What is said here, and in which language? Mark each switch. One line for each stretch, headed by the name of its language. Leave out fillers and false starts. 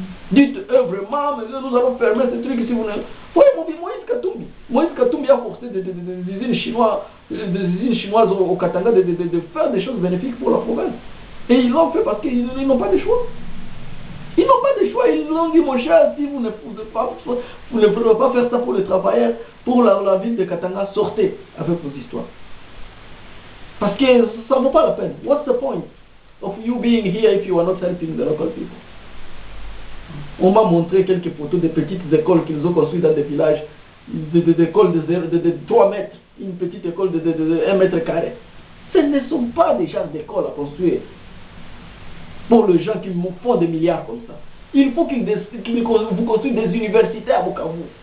French: Dites vraiment, mais nous allons fermer ce truc si vous ne... Voyez, Moïse Katumbi a forcé des usines chinoises au Katanga de faire des choses bénéfiques pour la province. Et ils l'ont fait parce qu'ils n'ont pas de choix. Ils n'ont pas de choix. Ils nous ont dit, mon cher, si vous ne pouvez pas faire ça pour les travailleurs, pour la ville de Katanga, sortez avec vos histoires. Parce que ça ne vaut pas la peine.
English: What's the point of you being here if you are not helping the local people?
French: On m'a montré quelques photos de petites écoles qu'ils ont construites dans des villages, des écoles de 3 mètres, une petite école de 1 mètre carré. Ce ne sont pas des genres d'écoles à construire pour les gens qui font des milliards comme ça. Il faut qu'ils vous construisent des universités à Bukavu.